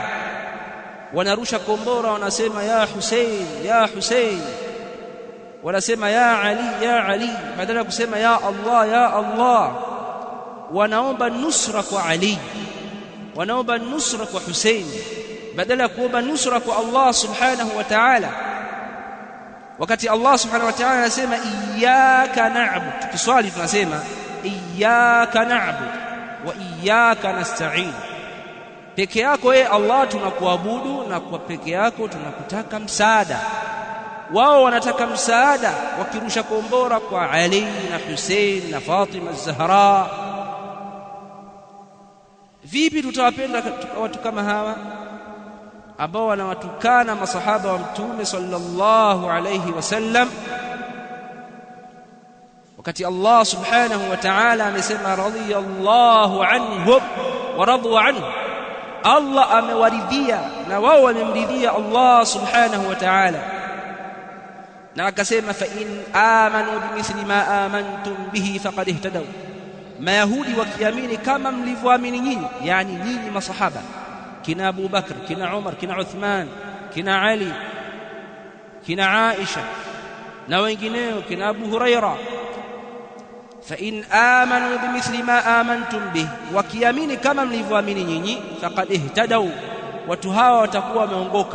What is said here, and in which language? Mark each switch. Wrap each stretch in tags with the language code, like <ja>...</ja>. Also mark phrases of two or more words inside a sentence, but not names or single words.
<sw>Wanarusha kombora, wanasema ya Hussein ya Hussein, wanasema ya Ali badala ya kusema ya Allah. Wanaomba nusra kwa Ali, wanaomba nusra kwa Hussein badala ya kuomba nusra kwa Allah</sw> <ar>سبحانه وتعالى,</ar> <sw>wakati Allah</sw> <ar>سبحانه وتعالى</ar> <sw>anasema</sw> <ar>إياك نعبد.</ar> <sw>Tukiswali tunasema</sw> <ar>إياك نعبد وإياك نستعين,</ar> <sw>peke yako Allah tunakuabudu na kwa peke yako tunakutaka msaada. Wao wanataka msaada wakirusha kombora kwa Ali na Hussein na Fatima az-Zahra. Vipi tutawapenda watu kama hawa ambao wanawatukana masahaba wa Mtume</sw> <ar>صلى الله عليه وسلم,</ar> <sw>wakati Allah</sw> <ar>سبحانه وتعالى</ar> <sw>amesema</sw> <ar>رضي الله عنهم ورضوا عنه,</ar> <sw>Allah amewaridhia na wao wamemridhia Allah</sw> <ar>سبحانه وتعالى.</ar> <sw>Na akasema</sw> <ar>فإن آمنوا بمثل ما آمنتم به فقد اهتدوا,</ar> <sw>Mayahudi wakiamini kama mlivyoamini nyinyi, yani nyinyi masahaba kina Abu Bakr, kina Umar, kina Uthman, kina Ali, kina Aisha na wengineo, kina Abu Huraira,</sw> <ar>فإن آمنوا بمثل ما آمنتم به,</ar> <sw>wakiamini kama mlivyoamini nyinyi,</sw> <ar>فقد اهتدوا,</ar> <sw>watu hawa watakuwa wameongoka.</sw>